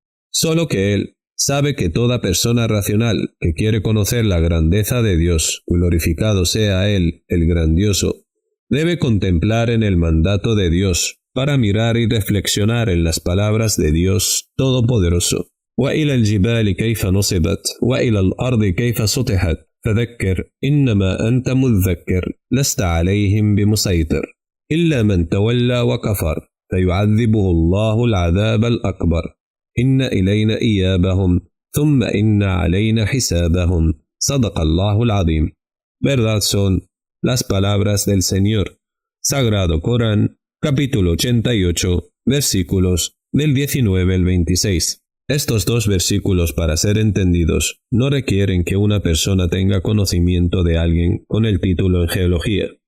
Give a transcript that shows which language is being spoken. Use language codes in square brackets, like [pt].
[es] Solo que Él sabe que toda persona racional que quiere conocer la grandeza de Dios, glorificado sea Él, el grandioso, debe contemplar en el mandato de Dios para mirar y reflexionar en las palabras de Dios Todopoderoso. [ar] وَإِلَى الْجِبَالِ كَيْفَ نُصِبَتْ وَإِلَى الْأَرْضِ كَيْفَ سُطِحَتْ فذكر إنما أنت مذكر لست عليهم بمسيطر إلا من تولى وكفر فيعذبه الله العذاب الأكبر إن إلينا إيابهم ثم إن علينا حسابهم صدق الله العظيم. [es] Verdad son las palabras del Señor. Sagrado Corán, capítulo 88, versículos del 19 al 26. Estos dos versículos, para ser entendidos, no requieren que una persona tenga conocimiento de alguien con el título en geología.